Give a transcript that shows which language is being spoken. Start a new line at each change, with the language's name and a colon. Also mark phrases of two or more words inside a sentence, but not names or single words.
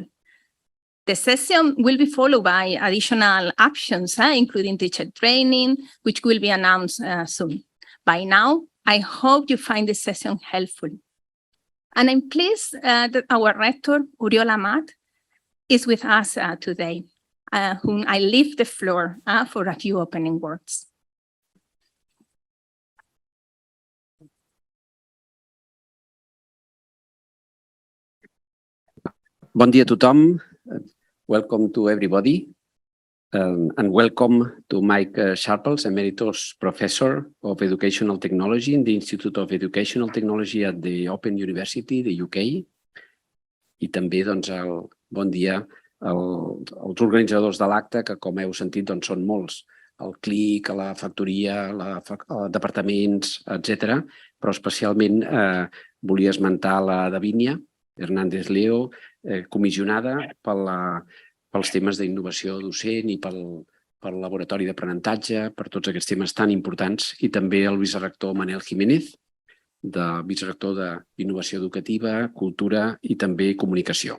English: The session will be followed by additional actions, including teacher training, which will be announced soon. By now, I hope you find this session helpful. And I'm pleased that our rector, Oriol Amat, is with us today, whom I leave the floor for a few opening words.
Catalan: Bon dia a tothom.
English: Welcome to everybody. And welcome to Mike Sharples, Emeritus Professor of Educational Technology in the Institute of Educational Technology at the Open University, the UK.
Catalan: I també, doncs, bon dia als organitzadors de l'acte, que com heu sentit doncs, són molts. El CLIC, la factoria, departaments, etc. Però especialment volia esmentar la Davinia Hernández-Leo, comissionada pels temes d'innovació docent i pel Laboratori d'aprenentatge, per tots aquests temes tan importants, i també el vicerector Manel Jiménez, vicerector d'Innovació Educativa, Cultura i també Comunicació.